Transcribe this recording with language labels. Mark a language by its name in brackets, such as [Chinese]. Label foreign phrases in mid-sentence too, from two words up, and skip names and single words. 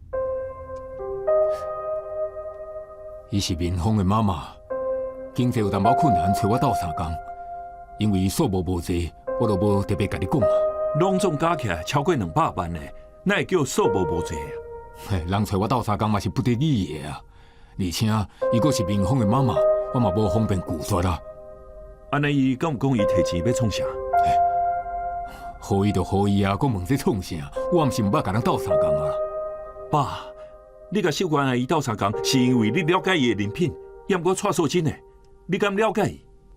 [Min Nan Chinese] 伊是民丰的妈妈，经济有淡薄困难，找我斗相共。因为数目无济，我就无特别甲你讲啊。拢总加起来超过200万呢，那会叫数目无济啊？嘿，人找我斗相共嘛是不得已的啊。而且伊阁是民丰的妈妈，我嘛无方便拒绝啦。安尼伊敢有讲伊摕钱要创啥？好伊就好伊啊，阁问这创啥？我毋是毋捌甲人斗相共啊。爸，你甲秀娟阿姨斗相共，是因为你了解伊的人品，也毋过蔡素贞的，你敢了解伊？